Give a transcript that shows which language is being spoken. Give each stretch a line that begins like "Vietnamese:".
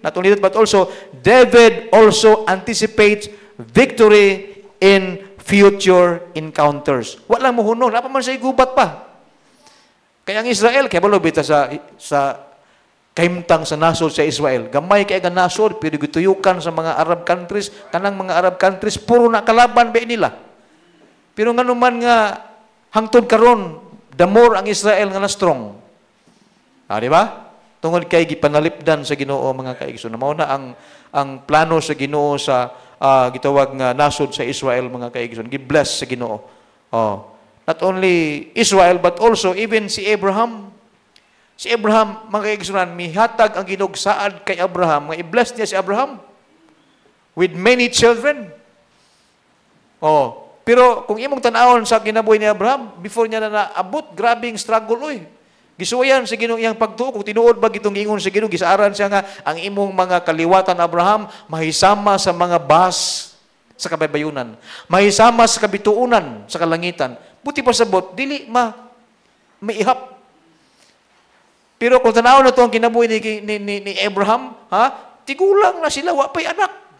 English: Not only that, but also David also anticipates victory in future encounters.
Cebuano: Walang muhunong, wala pa man siya gubat pa. Kaya ang Israel, kaya balo bita sa kahimtang sa nasod sa Israel. Gamay kaya ka nasod, pero gituyukan sa mga Arab countries, kanang mga Arab countries, puro na kalaban ba nila. Pero nga naman nga, hangtod karon, the more ang Israel nga na strong. Di ba? Tungod kay gipanalipdan sa Ginoo mga kaigsoon. Mao na ang plano sa Ginoo sa gitawag nga nasod sa Israel mga kaigsoon. Gi-bless sa Ginoo.
English: Not only Israel but also even si Abraham.
Cebuano: Si Abraham mga kaigsoon, mihatag ang Ginoo saad kay Abraham, nga i-bless niya si Abraham with many children. Pero kung imong tan-awon sa kinabuhi ni Abraham, before niya na naabot, grabing struggle oy. Gisuwayan sa Ginoo iyang pagtuo, kung tinuod ba gitong giingon sa Ginoo, gisaaran siya nga ang imong mga kaliwatan Abraham mahisama sa mga bas sa kabaybayunan, mahisama sa kabituunan sa kalangitan. Buti pa sabot, dili maihap. Pero kung tanaw na to ang kinabuhi ni Abraham, tigulang na sila, wa pa'y anak.